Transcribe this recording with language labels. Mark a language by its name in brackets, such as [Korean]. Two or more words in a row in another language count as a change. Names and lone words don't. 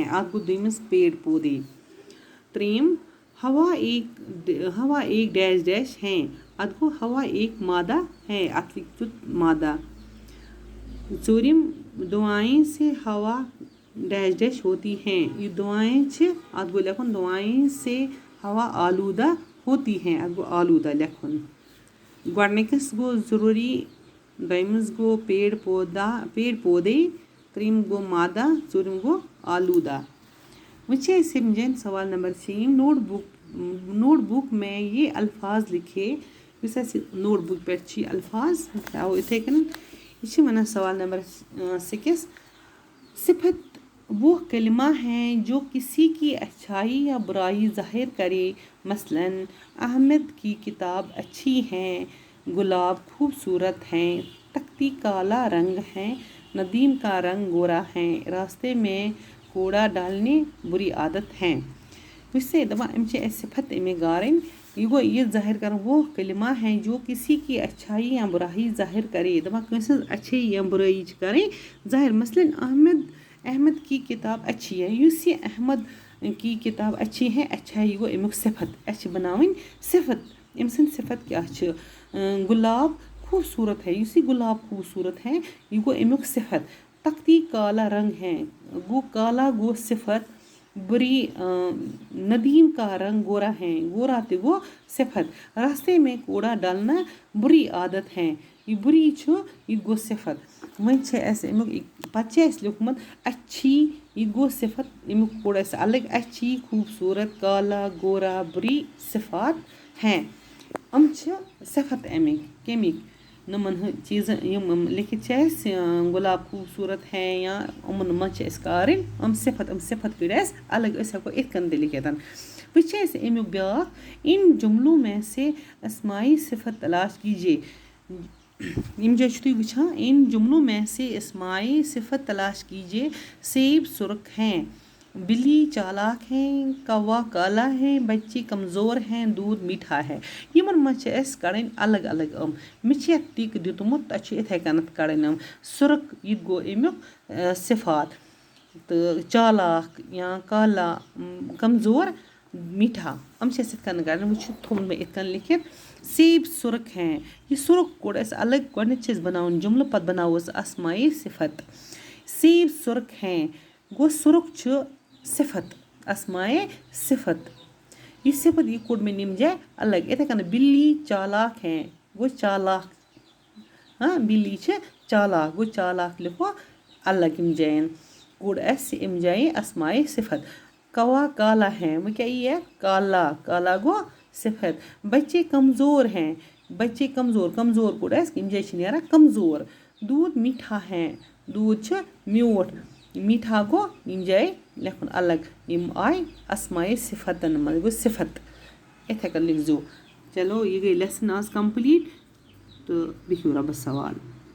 [Urdu] آپ کو دویمس پیڑ پودے. تریم ہوا ایک ڈیش ڈیش ہیں. آپ کو ہوا ایک مادہ ہے. آپ لکھ دو مادہ. ژوٗرِم دعائیں سے ہوا ڈیش ڈیش ہوتی ہیں. یہ دعائیں آپ کو لکھن دعائیں سے ہوا آلودہ ہوتی ہیں. آپ کو آلودہ لکھن. [Kashmiri] گۄڈنِکِس گو [Urdu] ضروری. [Kashmiri] دویمِس گو پیڑ پودے. ترٛیٚیِم گو مادہ. ژوٗرِم گو آلودہ. وۄنۍ چھِ أسۍ سمجھن سوال نمبر 3. [Urdu] نوٹ بک میں یہ الفاظ لکھے. [Kashmiri] یُس اَسہِ نوٹ بک پٮ۪ٹھ چھِ یہِ الفاظ تھاوو یِتھَے کٔنۍ. یہ چھِ وَنان سوال نمبر 6. [Urdu] صفت وہ کلمہ ہیں جو کسی کی اچھائی یا برائی ظاہر کرے. مثلاً احمد کی کتاب اچھی ہے. گلاب خوبصورت ہیں. تختی کالا رنگ ہے. ندیم کا رنگ گورا ہے. راستے میں کوڑا ڈالنے بری عادت ہے. اس سے [Kashmiri] دپان ام چھِ اَسہِ صفت امی گارن. یہ گو یہ ظاہر کرن [Urdu] وہ کلمہ ہیں جو کسی کی اچھائی یا برائی ظاہر کرے. [Kashmiri] دپان کٲنٛسہِ ہٕنٛز اچھائی یا برٲیی چھِ کَرٕنۍ ظاہر. [Urdu] مثلاً احمد کی کتاب اچھی ہے. [Kashmiri] یُس یہ [Urdu] احمد کی کتاب اچھی ہے [Kashmiri] اچھائی گو امیُک صفت. اَسہِ چھِ بناوٕنۍ صفت. أمۍ سٕنٛدۍ صفت کیٛاہ چھِ؟ [Urdu] گلاب خوبصورت ہے. [Kashmiri] یُس یہ [Urdu] گلاب خوبصورت ہے [Kashmiri] یہ گو امیُک صفت. [Urdu] تختی کالا رنگ ہے. [Kashmiri] گو کالا گو صفت. [Urdu] بری ندیم کا رنگ گورا ہے. [Kashmiri] گورا تہِ گو صفت. [Urdu] راستے میں کوڑا ڈالنا بری عادت ہے. [Kashmiri] یہ بری چھُ یہ گو صفت. وۄنۍ چھِ اَسہِ امیُک پتہٕ چھِ اَسہِ لیوکھمُت اچھی. یہ گو صفت. امیُک کوٚڑ اَسہِ الگ. [Urdu] اچھی خوبصورت کالا گورا بری صفات ہیں. [Kashmiri] یِم چھِ صفت امیِکۍ. کَمِکۍ؟ یِمن چیٖزن یِم لیکھِتھ چھِ اَسہِ [Urdu] گُلاب خوبصورت ہے [Kashmiri] یا یِمن منٛز چھِ اَسہِ کارٕنۍ یِم صفت کٔڑۍ اَسہِ الگ. أسۍ ہٮ۪کو یِتھ کٔنۍ تہِ لیکھِتھ. وۄنۍ چھِ اَسہِ امیُک بیٛاکھ. [Urdu] ان جملوں میں سے اسمائی صفت تلاش کیجیے. [Kashmiri] یِم جایہِ چھُو تُہۍ وٕچھان. [Urdu] ان جملوں میں سے اسمائی صفت تلاش کیجیے. سیب سرخ ہیں. بلی چالاک ہیں. کوا کالا ہے. بچے کمزور ہیں. دودھ میٹھا ہے. [Kashmiri] یِمن منٛز چھِ اَسہِ کَڑٕنۍ الگ الگ یِم. مےٚ چھِ یَتھ ٹِک دیُتمُت. تۄہہِ چھُ یِتھَے کٔنٮ۪تھ کَڑٕنۍ یِم. سُرخ یہِ تہِ گوٚو امیُک صفات. تہٕ چالاک یا کالا کمزور میٹھا. یِم چھِ اَسہِ یِتھ کٔنۍ کَڑٕنۍ. وۄنۍ چھُ تھوٚومُت مےٚ یِتھ کٔنۍ لیکھِتھ. [Urdu] سیب سرخ ہیں. [Kashmiri] یہِ سرخ کوٚڑ اَسہِ الگ. گۄڈنٮ۪تھ چھِ أسۍ بناوُن جملہٕ پتہٕ بناووس اسمائی صفت. [Urdu] سیب سرخ ہیں [Kashmiri] گوٚو سرخ چھُ صفت. اسمائی صفت. یہ صفت یہ کوٚڑ مےٚ یِم جایہِ الگ. یِتھَے کٔنۍ [Urdu] بلی چالاک ہیں [Kashmiri] گوٚو چالاک. بلی چھِ چالاک گوٚو چالاک لیکھو الگ یِم جاین. کوٚڑ اَسہِ اَمہِ جایہِ اسمائی صفت. [Urdu] کوا کالا ہے. [Kashmiri] وۄنۍ کیٛاہ یی اَتھ؟ کالا گوٚو صفت. [Urdu] بچے کمزور ہیں. [Kashmiri] بچے کمزور کوٚڑ اَسہِ. یِم جایہِ چھِ نیران کمزور. [Urdu] دودھ میٹھا ہے. [Kashmiri] دوٗد چھُ میوٗٹھ. میٹھا گوٚو یِم جایہِ لیکھُن الگ. یِم آیہِ اسمائی صفتن منٛز. گوٚو صفت. یِتھَے کٔنۍ لیکھزیو. چلو یہِ گٔے لیسن آز کمپلیٖٹ تہٕ بِہِو رۄبس حوال.